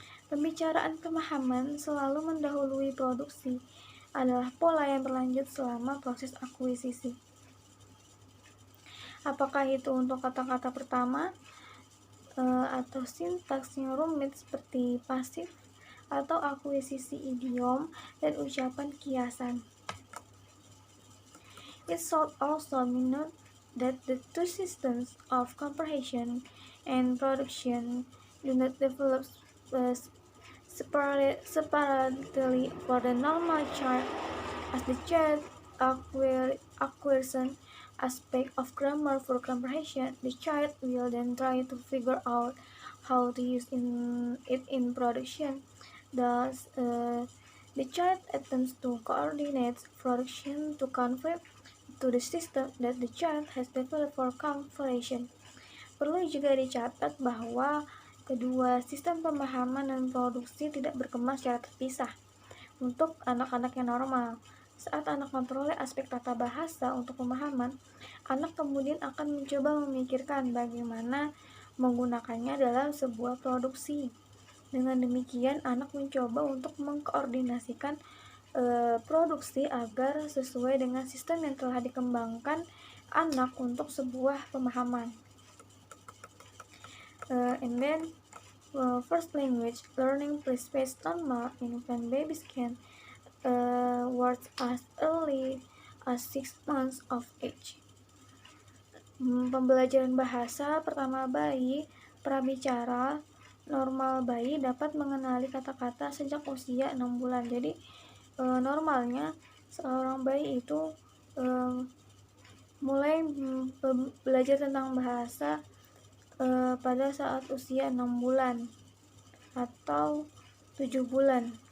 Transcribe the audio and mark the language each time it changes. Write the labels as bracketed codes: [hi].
[id] Pembicaraan pemahaman selalu mendahului produksi adalah pola yang berlanjut selama proses akuisisi. Apakah itu untuk kata-kata pertama atau sintaks yang rumit seperti pasif atau akuisisi idiom dan ucapan kiasan. [en] It should also be noted that the two systems of comprehension and production do not develop separately for the normal child. As the child acquires an aspect of grammar for comprehension, the child will then try to figure out how to use it in production. Thus, the child attempts to coordinate production to convert to the system that the child has developed for comprehension. [id] Perlu juga dicatat bahwa kedua sistem pemahaman dan produksi tidak berkembang secara terpisah. Untuk anak-anak yang normal, saat anak memperoleh aspek tata bahasa untuk pemahaman, anak kemudian akan mencoba memikirkan bagaimana menggunakannya dalam sebuah produksi. Dengan demikian, anak mencoba untuk mengkoordinasikan produksi agar sesuai dengan sistem yang telah dikembangkan anak untuk sebuah pemahaman. [en] And then first language learning precedes normal infant babies can words as early as 6 months of age. [id] Pembelajaran bahasa pertama bayi prabicara normal bayi dapat mengenali kata-kata sejak usia 6 bulan. Jadi normalnya seorang bayi itu mulai belajar tentang bahasa pada saat usia 6 bulan atau 7 bulan.